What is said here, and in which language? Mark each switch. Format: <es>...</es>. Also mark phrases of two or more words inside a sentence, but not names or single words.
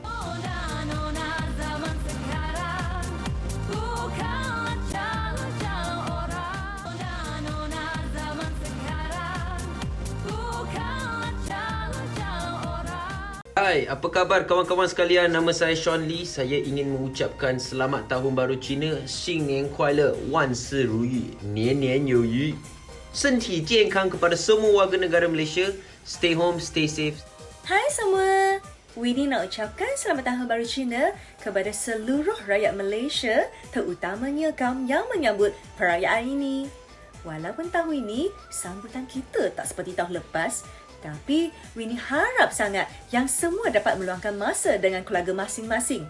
<ms>Hai, apa khabar kawan-kawan sekalian? Nama saya Sean Lee. Saya ingin mengucapkan Selamat Tahun Baru Cina.</ms> <zh>新年快乐，万事如意，年年有余。身体健康</zh> <ms>kepada semua warga negara Malaysia.</ms> <en>Stay home, stay safe.</en> <ms>Hai semua, Winnie nak ucapkan Selamat Tahun Baru Cina kepada seluruh rakyat Malaysia, terutamanya kaum yang menyambut perayaan ini. Walaupun tahun ini sambutan kita tak seperti tahun lepas, tapi Winnie harap sangat yang semua dapat meluangkan masa dengan keluarga masing-masing.</ms>